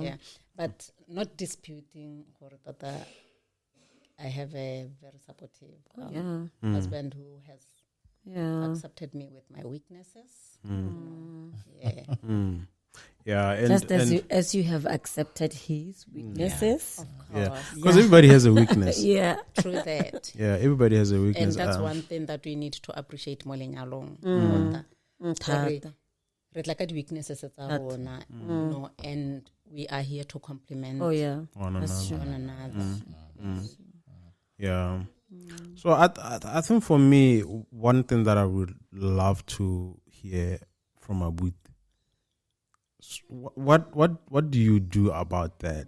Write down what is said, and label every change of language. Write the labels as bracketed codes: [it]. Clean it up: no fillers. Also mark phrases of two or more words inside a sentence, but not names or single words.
[en] Yeah, but not disputing that I have a very supportive husband who has accepted me with my weaknesses. Yeah, and just as you have accepted his weaknesses. Because everybody has a weakness. True that. Yeah, everybody has a weakness. And that's one thing that we need to appreciate more along. [tn] thata. Re tla ka di-weaknesses tsa rona, [en] you know, and we are here to complement Oh yeah, One that's another. true. one another. Yeah. So I think for me, one thing that I would love to hear from Abut, what do you do about that?